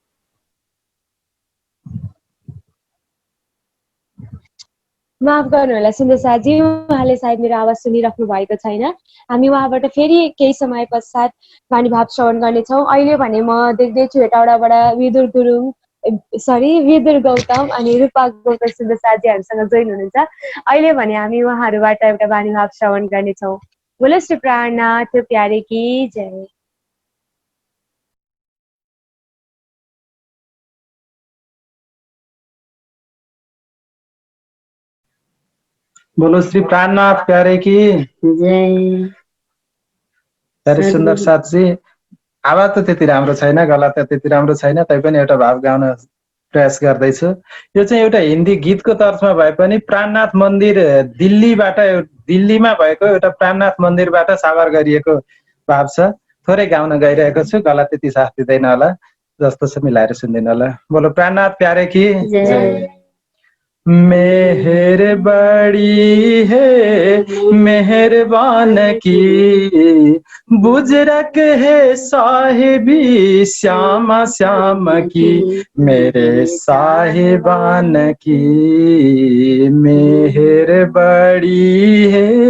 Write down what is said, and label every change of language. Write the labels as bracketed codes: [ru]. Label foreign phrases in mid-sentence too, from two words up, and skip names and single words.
[ne] माफ गर्नु होला सुन्दर साथी, उहाँले सायद मेरो आवाज सुनिराख्नु भएको छैन। हामी उहाँबाट फेरि केही समय पश्चात वाणी भाव श्रवण गर्नेछौँ। अहिले भने म देख्दैछु हेटौडाबाट विदुर गुरुङ सरी विदुर गौतम अनि रूपा गौतम सुन्दर साथी हामीसँग जोइन हुनुहुन्छ। अहिले भने हामी उहाँहरूबाट एउटा बानी भाव श्रवण गर्नेछौँ। [hi] बोलो श्री प्राणनाथ प्यारे की जय। बोलो श्री प्राणनाथ प्यारे की जय। [ne] धेरै सुन्दर साथी। आवाज त त्यति राम्रो छैन, गला त त्यति राम्रो छैन, तैपनि एउटा भाव गाउन प्रयास गर्दैछु। यो चाहिँ एउटा हिन्दी गीतको तर्फमा भए पनि प्राणनाथ मन्दिर दिल्लीमा भएको एउटा प्राणनाथ मन्दिरबाट साभार गरिएको भाव छ। थोरै गाउन गइरहेको छु, गला त्यति साथ दिँदैन होला, जस्तो छ मिलाएर सुनिदिनु होला। [hi] बोलो प्राणनाथ प्यारे की जय। मेहर बड़ी है मेहरबान की, बुजरक है साहिबी श्यामा श्याम की, मेरे साहिबान की मेहर बड़ी है।